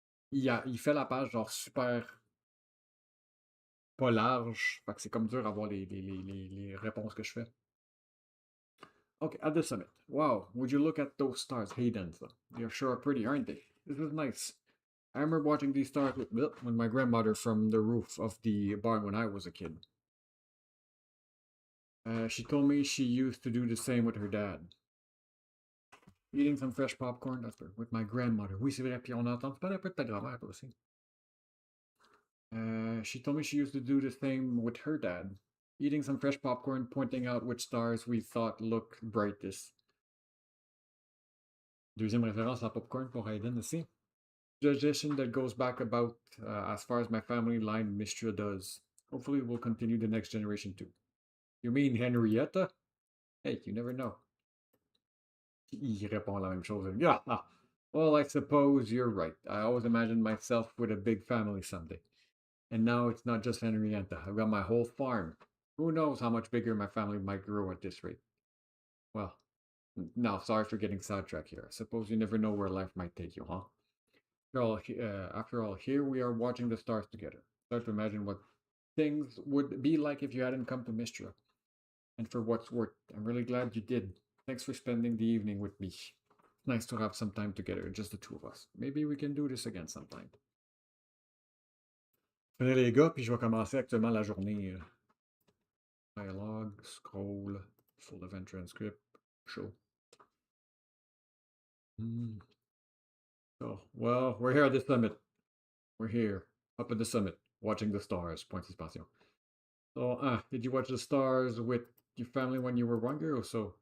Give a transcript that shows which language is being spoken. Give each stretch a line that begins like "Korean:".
French: Il fait la page genre super pas large. Fait que c'est comme dur à voir les réponses que je fais.
English: Okay, at the summit. Wow, would you look at those stars? Hey, Denza. They're sure pretty, aren't they? This is nice. I remember watching these stars with my grandmother from the roof of the barn when I was a kid. She told me she used to do the same with her dad. Eating some fresh popcorn, that's with my grandmother.
French: Oui, c'est vrai, puis on entend, tu parles un peu de ta grand-mère, toi aussi.
English: She told me she used to do the same with her dad. Eating some fresh popcorn, pointing out which stars we thought looked brightest.
French: Deuxième référence à popcorn pour Hayden aussi.
English: Suggestion that goes back about as far as my family line Mistria does. Hopefully we'll continue the next generation too. You mean Henrietta? Hey, you never know.
French: Il répond la même chose.
English: Yeah. Well, I suppose you're right. I always imagined myself with a big family someday. And now it's not just Henrietta. I've got my whole farm. Who knows how much bigger my family might grow at this rate. Well, now, sorry for getting sidetracked here. I suppose you never know where life might take you, huh? After all, here we are watching the stars together. Start to imagine what things would be like if you hadn't come to Mistria. And for what's worth, I'm really glad you did. Thanks for spending the evening with me. Nice to have some time together, just the two of us. Maybe we can do this again sometime.
French: Prenez les gars, puis je vais commencer actuellement la journée.
English: Dialogue, scroll, full event transcript, show. Oh, well, we're here at the summit. We're here, up at the summit, watching the stars.
French: Point d'expansion.
English: So, did you watch the stars with your family when you were younger or so?